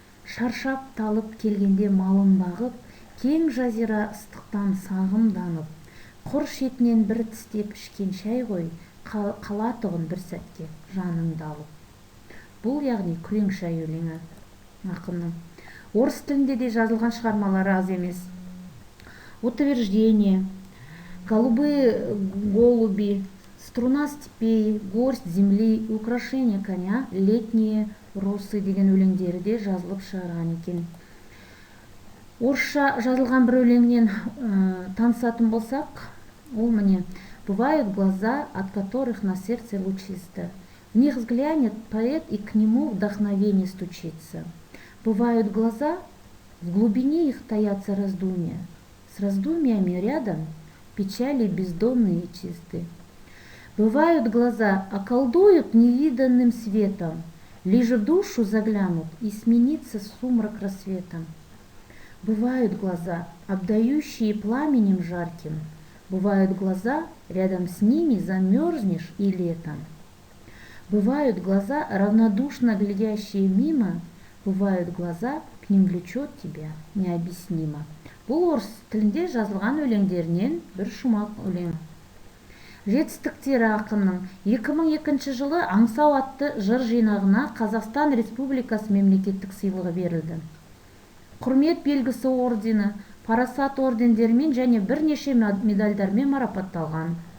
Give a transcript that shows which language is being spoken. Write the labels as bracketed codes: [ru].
[kk] Шаршап талып келгенде малын бағып, кең жазира ыстықтан сағымданып, құр шетінен бір тістеп ішкен шай ғой, қалатұғын бір сәтке жаныңды алып. Бұл яғни күрең шай өлеңі ақынның. Орыс тілінде де жазылған шығармалары аз емес. [ru] Утверждение, голубые голуби, струна степей, горсть земли, украшение коня, летние [kk] росы деген өлеңдері де жазылып шығарған екен. Орысша жазылған бір өлеңнен танысатын болсақ, ол міне: [ru] «Бывают глаза, от которых на сердце лучисто. В них взглянет поэт, и к нему вдохновение стучится. Бывают глаза, в глубине их таятся раздумья. С раздумьями рядом печали бездонные и чисты. Бывают глаза, околдуют невиданным светом, лишь в душу заглянут, и сменится сумрак рассветом. Бывают глаза, обдающие пламенем жарким. Бывают глаза, рядом с ними замерзнешь и летом. Бывают глаза, равнодушно глядящие мимо. Бывают глаза, к ним влечет тебя необъяснимо». [kk] Бұл орыс тілінде жазылған өлеңдерінен бір шумақ өлең. Жетістіктері ақынның 2002 жылы «Аңсау» атты жыр жинағына Қазақстан Республикасы мемлекеттік сыйлығы берілді. Құрмет белгісі ордені, парасат ордендерімен және бірнеше медальдармен марапатталған.